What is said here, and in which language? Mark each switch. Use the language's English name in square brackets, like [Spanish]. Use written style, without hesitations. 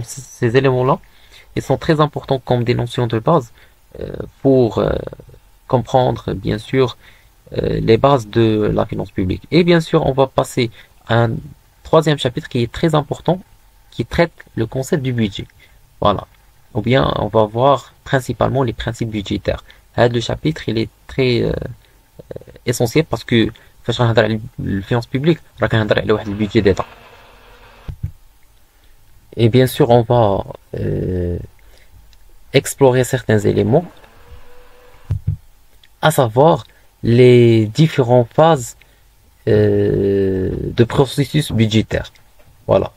[French] Donc ces éléments-là, ils sont très importants comme des notions de base pour comprendre, bien sûr, les bases de la finance publique. Et bien sûr, on va passer à un troisième chapitre qui est très important, qui traite le concept du budget. Voilà. Ou bien, on va voir principalement les principes budgétaires. Le chapitre, il est très essentiel parce que [Arabic] فاش غنهضر على الفينانس بوبليك راه كنهضر على واحد البيدجي ديتا. [French] Et bien sûr, on va explorer certains éléments, à savoir les différentes phases de processus budgétaire. Voilà.